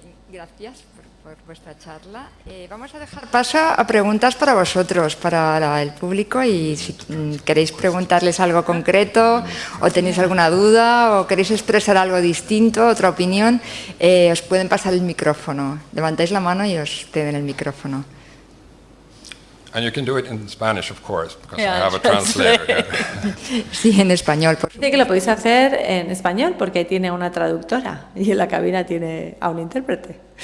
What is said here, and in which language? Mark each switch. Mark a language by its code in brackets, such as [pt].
[es] Gracias por vuestra charla. Vamos a dejar paso a preguntas para vosotros, para el público, y si queréis preguntarles algo concreto o tenéis alguna duda o queréis expresar algo distinto, otra opinión, os pueden pasar el micrófono. Levantáis la mano y os ceden el micrófono. [en] And you can do it in Spanish, of course, because I have a translator here. [es] Sí, en español. Dice que lo podéis hacer en español porque tiene una traductora y en la cabina tiene a un intérprete.